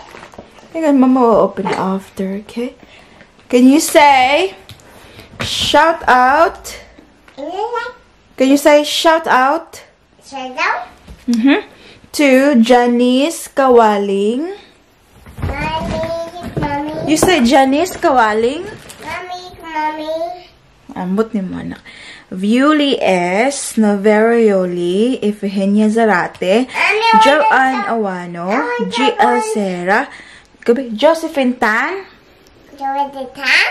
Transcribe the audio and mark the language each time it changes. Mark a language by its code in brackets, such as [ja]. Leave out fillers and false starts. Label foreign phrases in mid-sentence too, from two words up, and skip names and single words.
[en] Hang on, Mama will open it after, okay? Can you say shout out? Can you say shout out? Shout out? To Janice Kawaling. Mommy. You say Janice Kawaling? Mommy. [ceb] Ambot ni mo, anak. Viuli S. Noverioli. Ifigenia Zarate. Joanne Awano. G.L. Serra. Josephine Tan. Joey Tan.